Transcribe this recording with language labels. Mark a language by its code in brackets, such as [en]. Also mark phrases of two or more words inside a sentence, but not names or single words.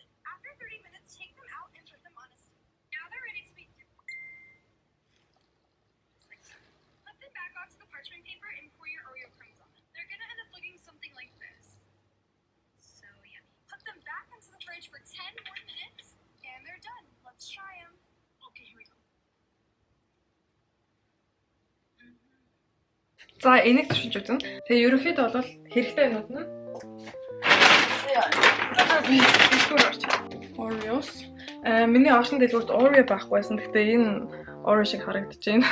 [en] After 30 minutes, take them out and put them on a stick. Now they're ready to be just like that. Flip them back onto the parchment paper and pour your Oreo crumbs on them. They're gonna end up looking something like this. Put them back into the fridge for 10 more minutes, and they're done. Let's try them. Okay, here we go. [mn] За энийг туршиж үзнэ. Тэгээ ерөнхийдөө бол хэрэгтэй юмуд нь Oreos. Миний орчин дэлгүүрт Oreo байхгүйсэн. Гэхдээ энэ Oreo шиг харагдаж байна.